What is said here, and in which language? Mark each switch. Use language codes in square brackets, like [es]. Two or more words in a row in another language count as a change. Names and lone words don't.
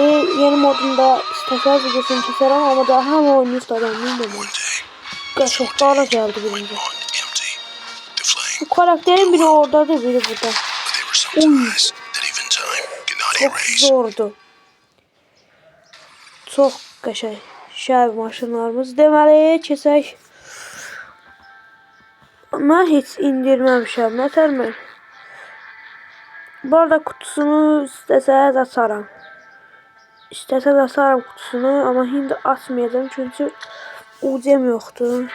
[tr] Yeni modunda isterseniz videosunu keserim ama daha hem oyunu istedim bilmiyorum. Gerçekten geldi birinci. Bu karakterin biri oradadır, biri burada. Uy. Çok zordu. [az] Çok qəşəng şəhər maşınlarımız deməli keçək. Mən heç indirməmişəm, nətərmi? Bu arada kutusunu istəsəz açaram. İstəsəz açaram kutusunu, amma indi açmayacağım çünki UC'm yoxdur.